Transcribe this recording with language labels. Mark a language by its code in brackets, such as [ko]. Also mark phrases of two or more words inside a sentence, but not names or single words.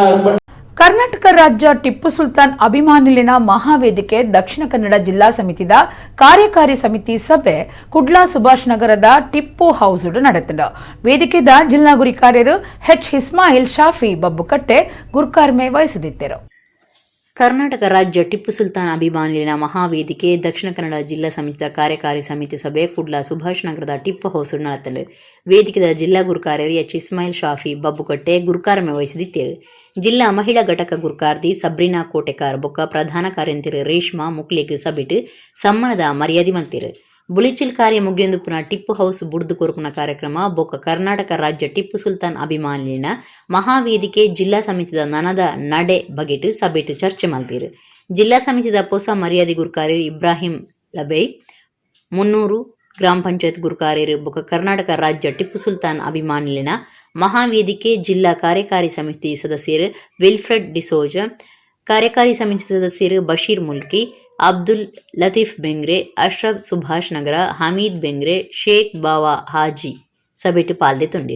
[tcy] ಕರ್ನಾಟಕ ರಾಜ್ಯ ಟಿಪ್ಪು ಸುಲ್ತಾನ್ ಅಭಿಮಾನಿಲಿನ ಮಹಾವೇದಿಕೆ ದಕ್ಷಿಣ ಕನ್ನಡ ಜಿಲ್ಲಾ ಸಮಿತಿದ ಕಾರ್ಯಕಾರಿ ಸಮಿತಿ ಸಭೆ ಕುಡ್ಲಾ ಸುಭಾಷ್ ನಗರದ ಟಿಪ್ಪು ಹೌಸ್ ನಡೆತಂಡ. ವೇದಿಕೆದ ಜಿಲ್ಲಾ ಗುರಿ ಕಾರ್ಯರು H. ಶಾಫಿ ಬಬ್ಬುಕಟ್ಟೆ ಗುರುಕಾರ್ಮೆ ವಹಿಸಿದ್ದರು. ಕರ್ನಾಟಕ ರಾಜ್ಯ ಟಿಪ್ಪು ಸುಲ್ತಾನ್ ಅಭಿಮಾನಿಲಿನ ಮಹಾವೇದಿಕೆ ದಕ್ಷಿಣ ಕನ್ನಡ ಜಿಲ್ಲಾ ಸಮಿತಿದ ಕಾರ್ಯಕಾರಿ ಸಮಿತಿ ಸಭೆ ಕುಡ್ಲಾ ಸುಭಾಷ್ ನಗರದ ಟಿಪ್ಪು ಹೌಸ್ ನಡೆತಲು ವೇದಿಕೆದ ಜಿಲ್ಲಾ ಗುರುಕಾರ್ಯರು H. ಶಾಫಿ ಬಬ್ಬುಕಟ್ಟೆ ಗುರುಕಾರ್ಮೆ ವಹಿಸಿದ್ದರು. ಜಿಲ್ಲಾ ಮಹಿಳಾ ಘಟಕ ಗುರುಕಾರ್ತಿ ಸಬ್ರಿನಾ ಕೋಟೆಕಾರ್ ಬೊಕ್ಕ ಪ್ರಧಾನ ಕಾರ್ಯಂತಿರು ರೇಷ್ಮಾ ಮುಕ್ಲಿಗ್ ಸಬಿಟ್ ಸಮ್ಮಾನದ ಮರ್ಯಾದೆ ಮಲ್ತಿರು. ಬುಲಿಚಿಲ್ ಕಾರ್ಯ ಮುಗಿಯೊಂದು ಪುನಃ ಟಿಪ್ಪು ಹೌಸ್ ಬುಡ್ದು ಕೊರ್ಪುನ ಕಾರ್ಯಕ್ರಮ ಬೊಕ್ಕ ಕರ್ನಾಟಕ ರಾಜ್ಯ ಟಿಪ್ಪು ಸುಲ್ತಾನ್ ಅಭಿಮಾನಿಲಿನ ಮಹಾವೇದಿಕೆ ಜಿಲ್ಲಾ ಸಮಿತಿದ ನನದ ನಡೆ ಬಗೆಟ್ ಸಬಿಟ್ ಚರ್ಚೆ ಮಲ್ತಿರು. ಜಿಲ್ಲಾ ಸಮಿತಿದ ಹೊಸ ಮರ್ಯಾದೆ ಗುರುಕಾರ್ಯರು ಇಬ್ರಾಹಿಂ ಲಬೈ 300 ಗ್ರಾಮ ಪಂಚಾಯತ್ ಗುರುಕಾರ್ಯರು ಬೊಕ್ಕ ಕರ್ನಾಟಕ ರಾಜ್ಯ ಟಿಪ್ಪು ಸುಲ್ತಾನ್ ಅಭಿಮಾನಿಲಿನ ಮಹಾವೇದಿಕೆ ಜಿಲ್ಲಾ ಕಾರ್ಯಕಾರಿ ಸಮಿತಿ ಸದಸ್ಯರು ವಿಲ್ಫ್ರೆಡ್ ಡಿಸೋಜ, ಕಾರ್ಯಕಾರಿ ಸಮಿತಿ ಸದಸ್ಯರು ಬಶೀರ್ ಮುಲ್ಕಿ, ಅಬ್ದುಲ್ ಲತೀಫ್ ಬೆಂಗ್ರೆ, ಅಶ್ರಫ್ ಸುಭಾಷ್ ನಗರ, ಹಮೀದ್ ಬೆಂಗ್ರೆ, ಶೇಖ್ ಬಾವಾ ಹಾಜಿ ಸಭೆಟ್ ಪಾಲ್ದೆ ತುಂಡಿರು.